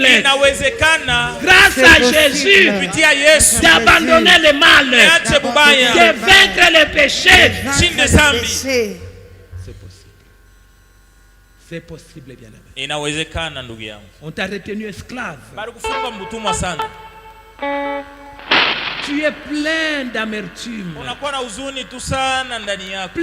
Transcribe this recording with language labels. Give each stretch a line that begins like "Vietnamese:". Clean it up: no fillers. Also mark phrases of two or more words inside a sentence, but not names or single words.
Swahili: Inawezekana
French: grâce à Jésus
Swahili: kupitia Yesu
French: d'abandonner le mal,
Swahili: niache bubaya,
French: de vaincre le péché.
Swahili: shinde zambi.
French: Péché. C'est possible. C'est possible, bien-aimé.
Swahili: Inawezekana ndugu yangu.
French: On t'a retenu esclave.
Swahili: Bali kufunga mtumwa sana.
French: Tu es plein d'amertume,
Swahili: Unakuwa na huzuni tu sana ndani yako.